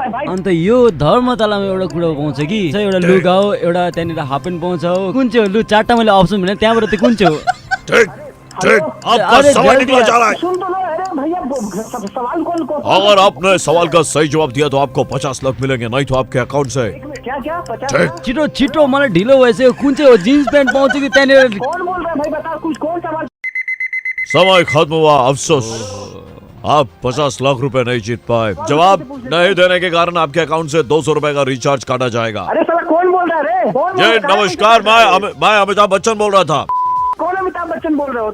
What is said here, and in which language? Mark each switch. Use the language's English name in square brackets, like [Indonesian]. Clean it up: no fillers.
[Nepali] अन्त यो धर्मतलामा एउटा कुरा पाउँछ कि एउटा लुगा हो, एउटा त्यहाँनिर हाफ प्यान्ट पाउँछ हो। कुन चाहिँ हो? लु 4टा मैले अप्सन भने त्यहाँबाट त्यो कुन चाहिँ हो? [Hindi] ठीक आपका सवाल निकला जा रहा है। सुन तो लो, अरे भैया सवाल कौन? अगर आपने सवाल का सही जवाब दिया तो आपको 50 लाख मिलेंगे, नहीं तो आपके अकाउंट से। क्या 50? ठीक। [Nepali] छिटो छिटो मलाई ढिलो भइसक्यो। कुन चाहिँ हो? जिन्स प्यान्ट पाउँछ कि त्यहाँनिर? [Hindi] कौन बोल रहा है भाई? बता कुछ, कौन सवाल? समय खत्म हुआ, अफसोस आप 50 लाख रुपए नहीं जीत पाए। जवाब नहीं देने के कारण आपके अकाउंट से 200 रुपए का रिचार्ज काटा जाएगा। अरे साला कौन बोल रहा है रे? कौन बोल जी रहा है? नमस्कार, मैं अमिताभ बच्चन बोल रहा था। कौन अमिताभ बच्चन बोल रहे हो?